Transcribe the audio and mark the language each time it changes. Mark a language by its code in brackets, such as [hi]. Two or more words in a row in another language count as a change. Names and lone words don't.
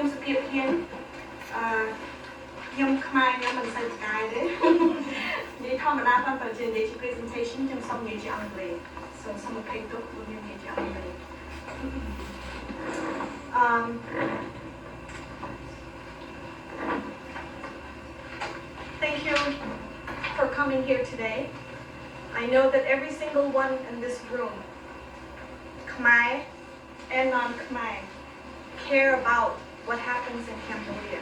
[km] បហ៊ានខ្ញុំខ្មែរខ្ញុំមិនសូវឆ្កែទេនិយាយធម្មតាប៉ុន្តែនិយាយជា presentation ខ្ញុំសូមនិយាយជាអង់គ្លេស so សូមអភ័យទោសព្រោះខ្ញុំនិយាយជាអង់គ្លេស [en] Thank you for coming here today. I know that every single one in this room, Khmer and non-Khmer, care about what happens in Cambodia.